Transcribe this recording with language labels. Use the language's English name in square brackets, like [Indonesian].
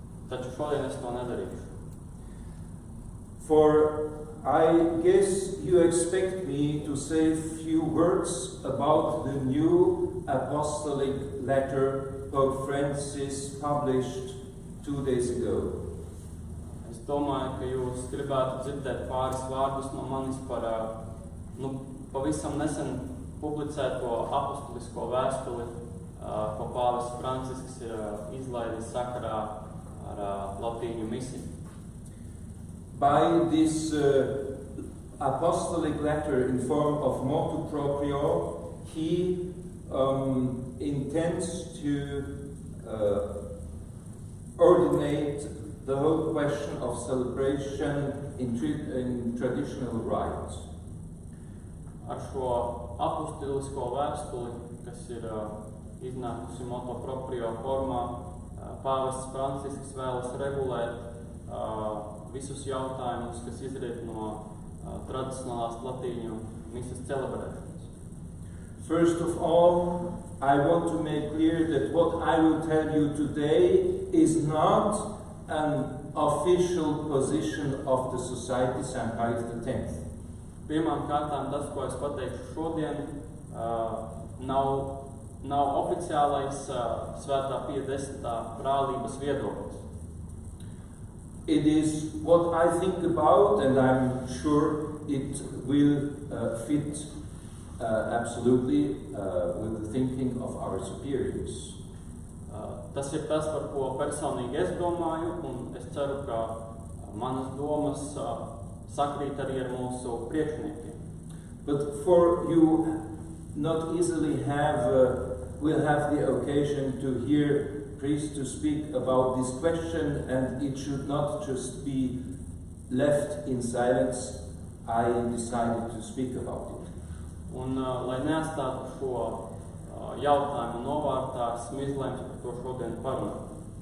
[Latvian] Taču šodien es to nedarīšu. [English] For I guess you expect me to say a few words about the new apostolic letter Pope Francis published 2 days ago. [Latvian] Es domāju, ka jūs gribētu dzirdēt pāris vārdus no manis par pavisam nesen publicēto apostulisko vēstuli, ko pāvests Francisks ir izlaidis sakarā ar latīņu misiju. [English] By this apostolic letter in form of motu proprio, he intends to ordinate the whole question of celebration in traditional rites. [Latvian] Ar šo apostolisko vēstuli, kas ir iznākusi motu proprio formā, pāvests Francisks vēlas regulēt visus jautājumus, kas izriet no tradicionālās latīņu misas celebrēšanas. [English] First of all, I want to make clear that what I will tell you today is not an official position of the Society St. Pius X. [Latvian] Pirmām kārtām tas, ko es pateikšu šodien, nav oficiālais Svētā Pija X brālības viedoklis. [English] It is what I think about, and I'm sure it will fit absolutely with the thinking of our superiors. [Latvian] Tas ir tas, par ko personīgi es domāju, un es ceru, ka manas domas sakrīt arī ar mūsu priekšniekiem. [English] But for you not easily will have the occasion to hear priests to speak about this question, and it should not just be left in silence, I decided to speak about it. [Latvian] Un, lai neatstātu šo jautājumu novārtā, esmu izlēms par to šodien parunāt.